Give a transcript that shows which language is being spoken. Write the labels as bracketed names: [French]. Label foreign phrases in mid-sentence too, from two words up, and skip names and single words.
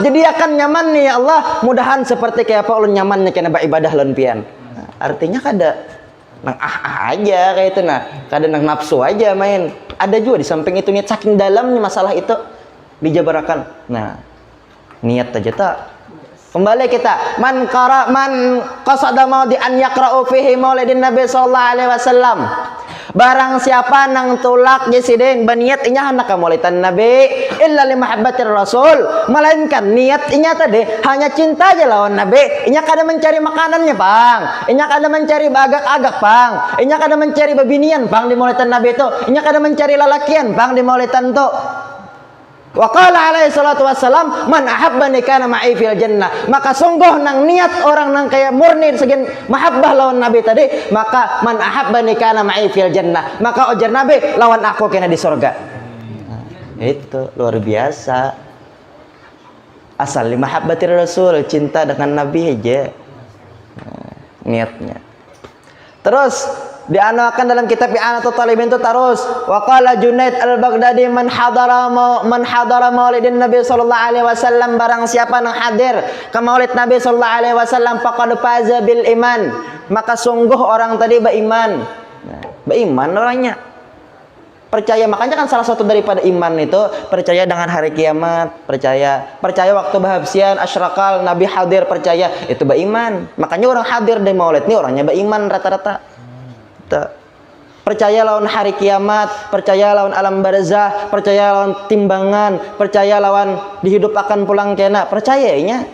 [Banjar] Jadi akan nyaman nih ya Allah. Mudahan seperti kayak apa ulun nyamannya kena ibadah lon pian. Nah, artinya kada nang aja kayak itu nah, kada nang nafsu aja main. Ada juga di samping itu niat saking dalamnya masalah itu dijabarakan. Nah, niat aja tak. Kembali kita [Arabic] من قصد موضعا يقرأ فيه مولد النبي صلى الله عليه وسلم. [Banjar] Barang siapa nang tulak jesidin berniat inya hendak maulidan Nabi [Arabic] إلا لمحبة الرسول, [Banjar] melainkan niat inya tadi hanya cinta aja lawan Nabi. Inya kada mencari makanannya, Bang. Inya kada mencari bagak-agak, Bang. Inya kada mencari babinian, Bang, di maulidan Nabi itu. Inya kada mencari lalakian, Bang, di maulidan itu. [Arabic] وقال عليه الصلاة والسلام من أحبني كان معي في الجنة. [Banjar] Maka sungguh nang niat orang nang kayak murni segin mahabbah lawan Nabi tadi, maka [Arabic] من أحبني كان معي في الجنة. [Banjar] Maka ujar Nabi lawan aku kena di surga. Itu luar biasa. Asal [Arabic] لمحبة الرسول, [Banjar] cinta dengan Nabi aja. Niatnya. Terus dianakan dalam kitab I'anatul Talibin itu terus [Arabic] وقال جنيد البغدادي من حضر مولد النبي صلى الله عليه وسلم, [Banjar] barang siapa yang hadir ke maulid Nabi [Arabic] صلى الله عليه وسلم فقد فاز بالإيمان, [Banjar] maka sungguh orang tadi beriman. beriman orangnya. Percaya, makanya kan salah satu daripada iman itu percaya dengan hari kiamat, percaya waktu bahabsian asyrakal nabi hadir, percaya itu beriman. Makanya orang hadir di maulid ini orangnya beriman rata-rata. Percaya lawan hari kiamat, percaya lawan alam barzah, percaya lawan timbangan, percaya lawan dihidup akan pulang kena, percayanya.